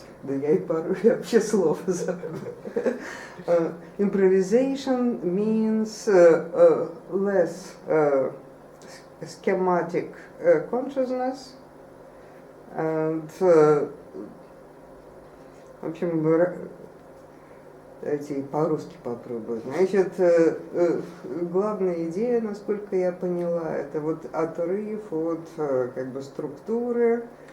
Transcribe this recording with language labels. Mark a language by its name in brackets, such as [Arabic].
[Russian] Да я и пару вообще слов забыл. [English] Improvisation means less schematic consciousness, and [Russian] в общем, давайте по-русски попробую. Значит, главная идея, насколько я поняла, это вот отрыв от как бы структуры